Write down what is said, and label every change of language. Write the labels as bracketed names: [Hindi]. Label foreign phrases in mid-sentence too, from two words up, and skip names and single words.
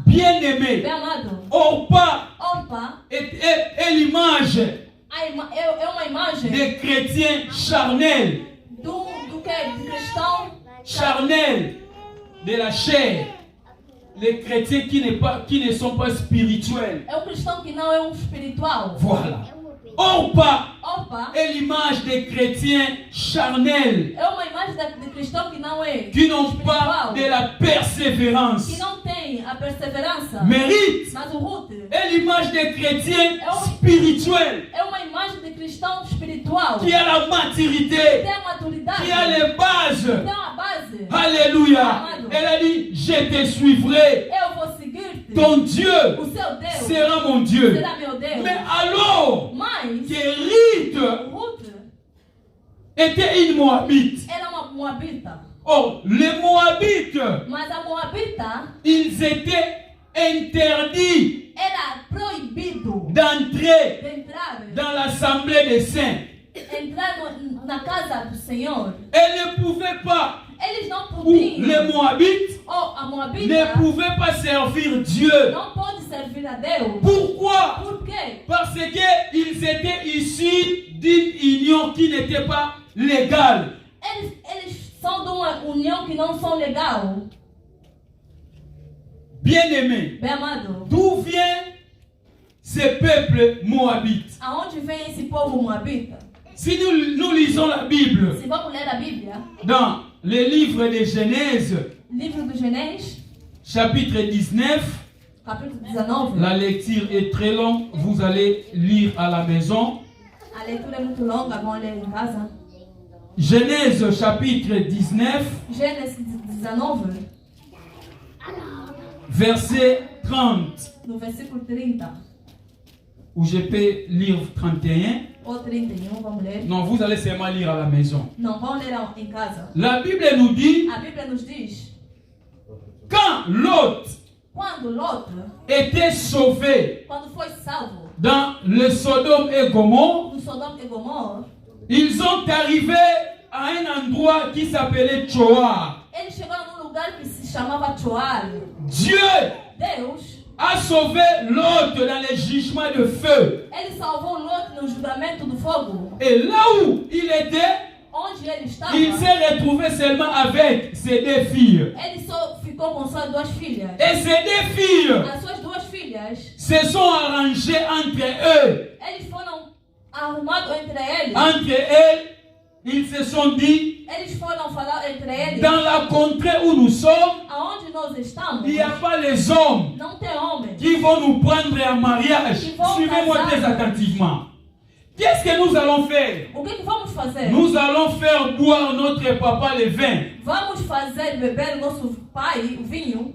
[French] Bien-aimée, [Portuguese] Bem amado, [French] Orpa [Portuguese] Orpa [French] est l'image [Portuguese] é uma imagem [French] des chrétiens charnels. [Portuguese] do que? Do cristão [French] Charnels de la chair. Les chrétiens qui ne sont pas spirituels. [Portuguese] é um cristão que não é espiritual. [French] Voilà. Orpa [Portuguese] Orpa [French] est l'image des chrétiens charnels [Portuguese] é uma imagem de cristão que não é [French] qui n'ont pas [Portuguese] espiritual, [French] de la persévérance. [Portuguese] que não tem a perseverança. [French] Mérite [Portuguese] Mas o Ruth [French] est l'image des chrétiens spirituels [Portuguese] é uma imagem de cristão espiritual. [French] qui a la maturité, [Portuguese] Tem a maturidade. [French] qui a les bases. [Portuguese] Tem a base. [French] Alléluia. Elle a dit, je te suivrai. [Portuguese] Eu vou seguir-te. [French] Ton Dieu [Portuguese] O seu Deus [French] sera mon Dieu. [Portuguese] será meu Deus. [French] Mais alors [Portuguese] Mas [French] que Ruth [Portuguese] Ruth [French] était une Moabite. [Portuguese] era uma moabita. [French] Or, les Moabites, [Portuguese] Mas a moabita [French] ils étaient interdits [Portuguese] era proibido [French] d'entrer [Portuguese] de entrar, [French] dans l'assemblée des saints. [Portuguese] entrar na casa do Senhor. [French] Elle ne pouvait pas, [Portuguese] Eles não [French] ou les [Portuguese] podiam, [French] Moabites, [Portuguese] ou a [French] ne pouvait pas servir Dieu. [Portuguese] não pode servir a Deus. [French] Pourquoi? [Portuguese] Por quê? [French] Parce qu'ils étaient issus d'une union qui n'était pas légale. [Portuguese] Eles são de uma união que não são legal. [French] Bien-aimé, [Portuguese] Bem amado, [French] d'où vient ce peuple moabite? [Portuguese] aonde vem esse povo moabita? [French] Si nous lisons la Bible [Portuguese] Se vamos ler a Bíblia, [French] dans le livre de Genèse, [Portuguese] livro do Genésio, [French] chapitre 19, [Portuguese] capítulo 19. [French] la lecture est très longue, vous allez lire à la maison. [Portuguese] A leitura é muito longa, vão ler em casa. [French] Genèse chapitre 19, [Portuguese] Gênesis 19, [French] verset 30, [Portuguese] no versículo 30 [French] ou je peux lire 31. [Portuguese] ou 31, vamos ler. [French] Non, vous allez seulement lire à la maison. [Portuguese] Não, vão ler em casa. [French] La Bible nous dit, [Portuguese] A Bíblia nos diz, [French] quand Lot [Portuguese] quando Lot, [French] était sauvé [Portuguese] quando foi salvo [French] dans le Sodome et Gomorrhe, [Portuguese] do Sodoma e Gomorra, [French] ils ont arrivé à un endroit qui s'appelait Tchoar. [Portuguese] eles chegaram num lugar que se chamava Tchoar. [French] Dieu [Portuguese] Deus, [French] a sauvé Lot dans les jugements de feu. [Portuguese] ele salvou Lot no julgamento do fogo. [French] Et là où il était, [Portuguese] Onde ele estava, [French] il s'est retrouvé seulement avec ses deux filles. [Portuguese] ele só ficou com suas duas filhas. [French] Et ces deux filles [Portuguese] As suas duas filhas, [French] se sont arrangées entre eux. [Portuguese] eles foram arrumados entre eles. [French] Entre elles, ils se sont dit, [Portuguese] Eles foram falar entre eles. [French] dans la contrée où nous sommes, [Portuguese] Aonde nós estamos, [French] il n'y a pas les hommes [Portuguese] não tem homem. [French] qui vont nous prendre en mariage. Suivez-moi très attentivement. Qu'est-ce que nous allons faire? [Portuguese] O que vamos fazer? [French] Nous allons faire boire notre papa le vin. [Portuguese] Vamos fazer beber o nosso pai o vinho.